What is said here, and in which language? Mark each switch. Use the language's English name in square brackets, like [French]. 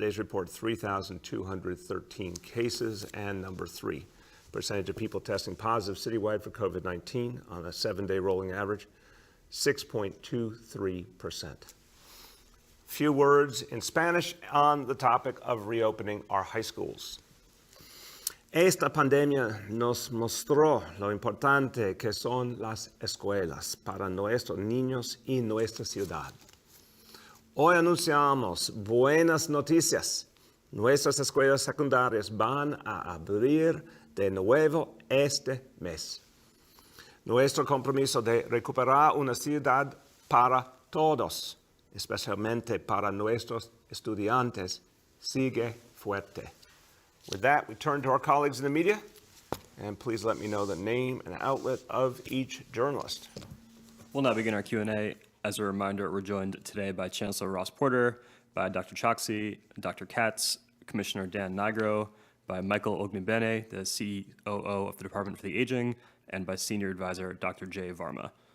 [English] Today's report, 3,213 cases. And number three, percentage of people testing positive citywide for COVID-19 on a 7-day rolling average, 6.23%. Few words in Spanish on the topic of reopening our high schools. [Spanish] Esta pandemia nos mostró lo importante que son las escuelas para nuestros niños y nuestra ciudad. Hoy anunciamos buenas noticias. Nuestras escuelas secundarias van a abrir de nuevo este mes. Nuestro compromiso de recuperar una ciudad para todos, especialmente para nuestros estudiantes, sigue fuerte. [English] With that, we turn to our colleagues in the media, and please let me know the name and outlet of each journalist. We'll now begin our Q&A. As a reminder, we're joined today by Chancellor Ross Porter, by Dr. Choksi, Dr. Katz, Commissioner Dan Nigro, by Michael Ognibene, the COO of the Department for the Aging, and by Senior Advisor Dr. Jay Varma.